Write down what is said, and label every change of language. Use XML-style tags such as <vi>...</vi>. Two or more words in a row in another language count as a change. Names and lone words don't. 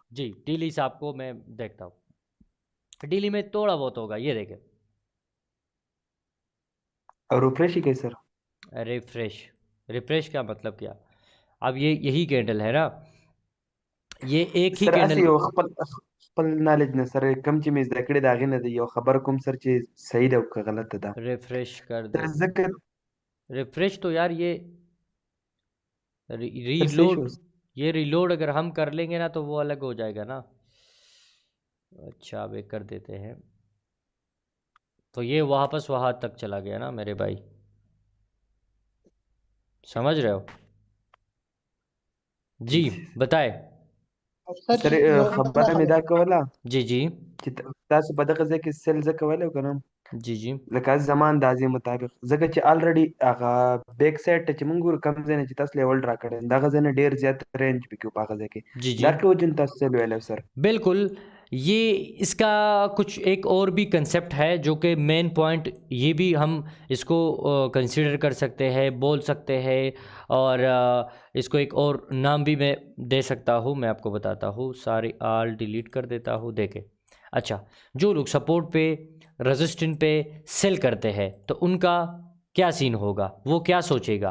<ur>جی، ڈیلی سے آپ کو میں دیکھتا ہوں، ڈیلی میں تھوڑا بہت ہوگا، یہ دیکھیں. اور ریفریش ہی کیسے سر? ریفریش کا مطلب کیا? اب یہ یہی کینڈل ہے نا، یہ ایک ہی सर कैंडल। असि</ur> <ps>یو خپل نالج نه سره کم چې مې زده کړي د هغې نه دی یو خبر کوم سر چې صحیح ده او که غلطه ده</ps> <ur>ریفریش کر</ur> <ps>سر</ps> <ur>दे।</ur> <ps>ځکه</ps> <ur>ریفریش تو یار یہ</ur> <ps>سر صحیح</ps> <ur>रीलोड,</ur> <ps>شو</ps> <ur>یہ ری لوڈ اگر ہم کر لیں گے نا تو وہ الگ ہو جائے گا نا. اچھا اب ایک کر دیتے ہیں، تو یہ واپس وہاں تک چلا گیا نا میرے بھائی، سمجھ رہے ہو? جی بتائے. सर</ur> <ps>سر یو خبره مې دا کوله</ps> <ur>جی جی</ur> <ps>چې تاسو په دغه ځای کې سیل ځکه کولی او که نه</ps> <ur>جی جی</ur> <ps>لکه زما اندازې مطابق ځکه چې الریډي هغه</ps> <en>back side</en> <ps>ته چې موږ ګورو کم ځای نه چې تاسو</ps> <en>level draw</en> <ps>کړی دغه ځای نه ډېر زیات رینج پکې و په هغه ځای کې</ps> <ur>जी</ur> <ps>دا</ps> <ur>जी</ur> <ps>که وجه نه تاسو سیل ویلی سر</ps> <ur>बिल्कुल। یہ اس کا کچھ ایک اور بھی کنسیپٹ ہے جو کہ</ur> <en>main point,</en> <ur>یہ بھی ہم اس کو کنسیڈر کر سکتے ہیں، بول سکتے ہیں، اور اس کو ایک اور نام بھی میں دے سکتا ہوں. میں آپ کو بتاتا ہوں، سارے</ur> <en>all delete</en> <ur>کر دیتا ہوں۔ دیکھیں، اچھا جو لوگ سپورٹ پے، ریزسٹنٹ پے سیل کرتے ہیں تو ان کا کیا سین ہوگا، وہ کیا سوچے گا?</ur>